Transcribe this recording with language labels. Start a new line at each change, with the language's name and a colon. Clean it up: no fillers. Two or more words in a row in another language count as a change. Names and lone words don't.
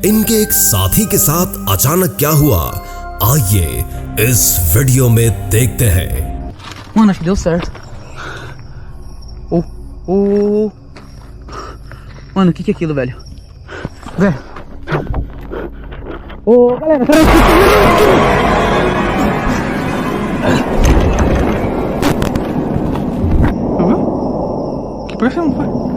Hindi: इनके एक साथी के साथ अचानक क्या हुआ, आइए इस वीडियो में देखते हैं।
Portuguese: Mano, acho que deu certo. Oh. Mano, o que é aquilo, velho? Velho. Ô, galera, que perfil foi?